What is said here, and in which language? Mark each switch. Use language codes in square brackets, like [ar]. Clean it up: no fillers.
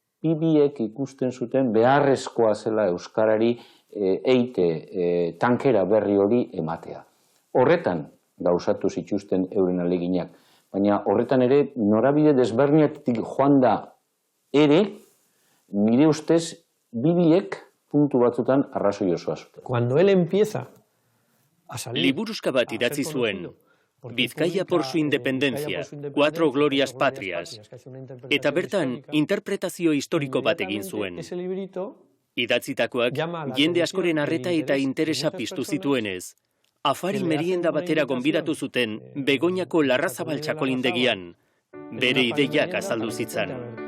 [eu] Biek ikusten zuten beharrezkoa zela euskarari eite tankera berri hori ematea. Horretan gauzatu zituzten euren aleginak, baina horretan ere norabide desberdinetik joan da ere, nire ustez biek puntu batzutan arrazoi osoa zuten. [es] Cuando él empieza a salir... [eu] Liburuska bat idatzi zuen, Bizkaia por su independencia, 4 glorias patrias, eta bertan interpretazio historiko bat egin zuen. Idatzitakoak jende askoren arreta eta interesa piztu zituenez, afari merienda batera gonbidatu zuten Begoñako Larrazabal txakolindegian, bere ideiak azaldu zitzan.